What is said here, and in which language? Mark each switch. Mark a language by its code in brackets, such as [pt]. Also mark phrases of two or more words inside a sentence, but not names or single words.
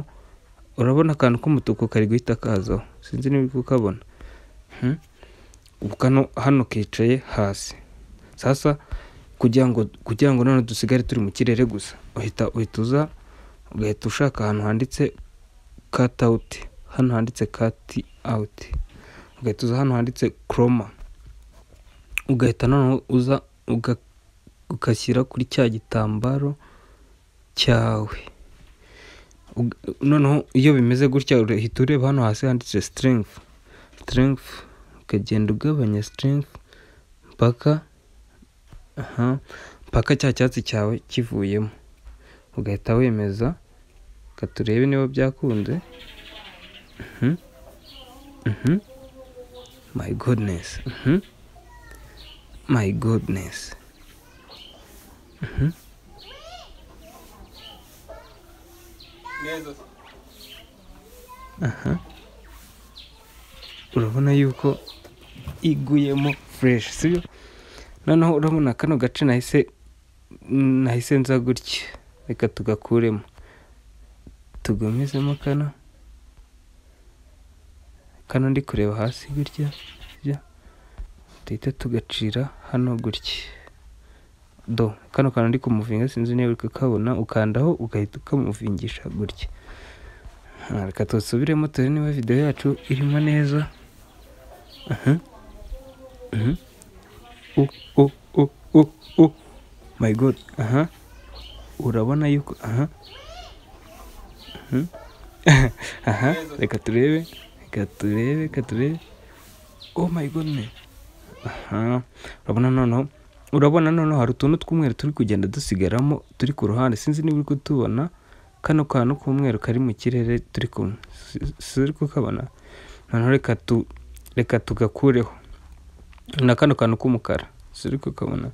[rw] Urabona akantu k'umutuku kari guhita kazaho. Sinzi niba uri kukabona. Kano hano kicaye hasi. Sasa kugira ngo none dusigare turi mu kirere gusa uhita uza ugahita ushaka ahantu handitse [en] cut out. [rw] Hano handitse [en] cut out. [rw] Ugahita uza hano handitse chroma. Ugahita noneho uza ugashyira kuri cya gitambaro cyawe. Noneho iyo bimeze gutya uhita ureba hano hasi handitse strength. Ukagenda ugabanya strength mpaka cya cyatsi cyawe kivuyemo. Ugahita wemeza katurebe niba byakunze. [en] My goodness. [rw] urabona yuko iguyemo fresh, sibyo? Noneho urabona kano gace nahise nza gutya, reka tugakuremo tugomezemo kano ndi kureba hasi gutya, duhita tugacira hano gutya. Kano kantu ndi kumuvinga sinzi niba uri kukabona, ukandaho ugahita ukamuvingisha gutya. Reka tusubiremo turebe niba video yacu irimo neza. [en] My god, [rw] urabona yuko reka turebe. [en] Oh my goodness. [rw] Urabona noneho hari utuntu tw'umweru turi kugenda dusigaramo turi ku ruhande, sinzi niba uri kutubona. Kano kantu k'umweru kari mu kirere turi kumwe, suri kukabona? Noneho reka tugakureho na kano kantu k'umukara, suri kukabona?